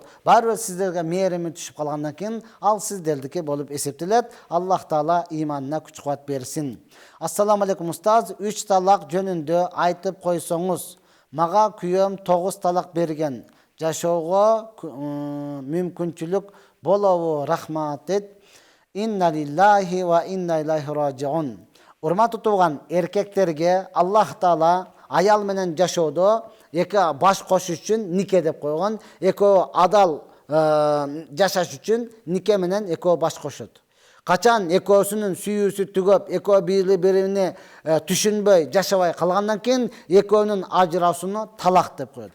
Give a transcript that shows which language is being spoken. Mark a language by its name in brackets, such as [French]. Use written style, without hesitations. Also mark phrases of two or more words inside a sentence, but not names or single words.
[Kyrgyz] Баары бир сиздерге мээрими түшүп калгандан кийин, ал сиздердики болуп эсептелет. Аллах Таала иманына күч-кубат берсин. [Arabic] السلام عليكم [Kyrgyz] устаз, 3 талак жөнүндө айтып койсоңуз. Мага күйөөм 9 талак берген. Жашоого мүмкүнчүлүк болобу? Рахмат дейт. [Arabic] إنا لله وإنا إليه راجعون. [Kyrgyz] Урматтуу тууган, эркектерге Аллах Таала аял менен жашоодо эки баш кошуш үчүн нике деп койгон. Экөө адал жашаш үчүн нике менен экөө баш кошот. Качан экөөсүнүн сүйүүсү түгөп, экөө бири-бирине түшүнбөй, жашабай калгандан кийин экөөнүн ажырашууну талак деп коет.